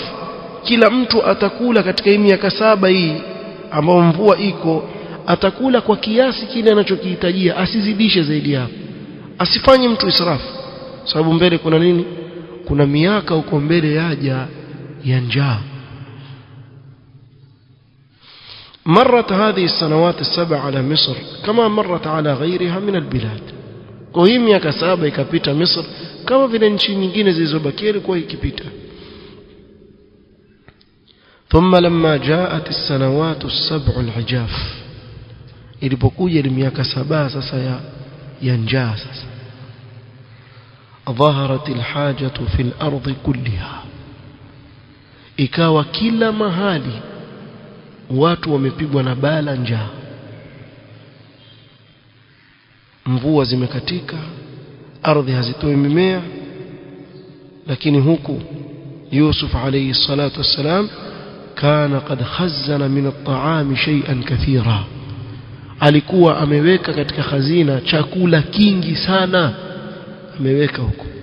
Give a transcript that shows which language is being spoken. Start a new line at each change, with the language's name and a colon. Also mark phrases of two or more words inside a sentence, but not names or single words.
Swahili: Kila mtu atakula katika hii miaka 7 hii ambao mvua iko, atakula kwa kiasi kile anachokihitajia, asizidishe zaidi hapo, asifanye mtu israf. Sababu mbele kuna nini? Kuna miaka huko mbele yaja ya njaa.
Arabic: مرت هذه السنوات ال7 على مصر كما مرت على غيرها من البلاد.
Swahili: kwa hii miaka 7 ikapita Misri kama vile nchi nyingine zilizobakia ilikuwa ikipita.
Arabic: ثم لما جاءت السنوات ال7 العجاف,
Swahili: ilipokuja ile miaka 7 sasa ya njaa sasa,
Arabic: ظهرت الحاجة في الأرض كلها,
Swahili: ikawa kila mahali watu wamepigwa na bala njaa. Mvua zimekatika, ardhi hazitoi mimea. Lakini huku Yusuf
Arabic: عليه الصلاة والسلام كان قد خزن من الطعام شيئا كثيرا,
Swahili: alikuwa ameweka katika khazina chakula kingi sana, ameweka huko.